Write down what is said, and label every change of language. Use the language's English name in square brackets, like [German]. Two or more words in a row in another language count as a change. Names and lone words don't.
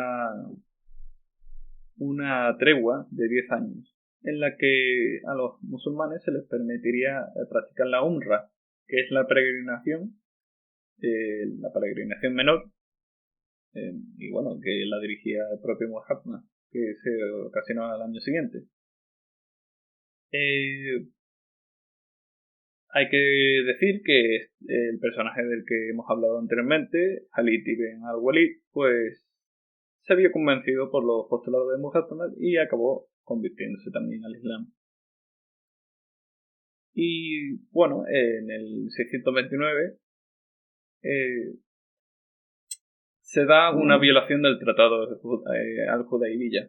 [Spanish] una tregua de 10 años, en la que a los musulmanes se les permitiría practicar la umra, que es la peregrinación menor, que la dirigía el propio Muhammad, que se ocasionó al año siguiente. Hay que decir que el personaje del que hemos hablado anteriormente, Khalid ibn al-Walid, pues se vio convencido por los postulados de Muhammad y acabó convirtiéndose también al Islam. Y bueno, en el 629 se da una violación del tratado al-Hudaybiyah.